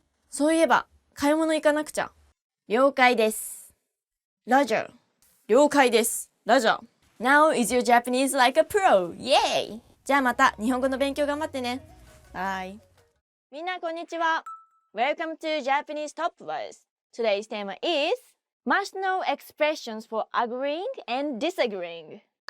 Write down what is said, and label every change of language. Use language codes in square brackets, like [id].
[ja] そういえば買い物行かなくちゃ。了解です。Roger. 了解です。Roger. [en] Now is your Japanese like a pro. Yay! [ja] じゃあまた日本語の勉強頑張ってね。バイ。みんなこんにちは。 [en] Welcome to Japanese Top Words. Today's theme is must know expressions for agreeing and disagreeing.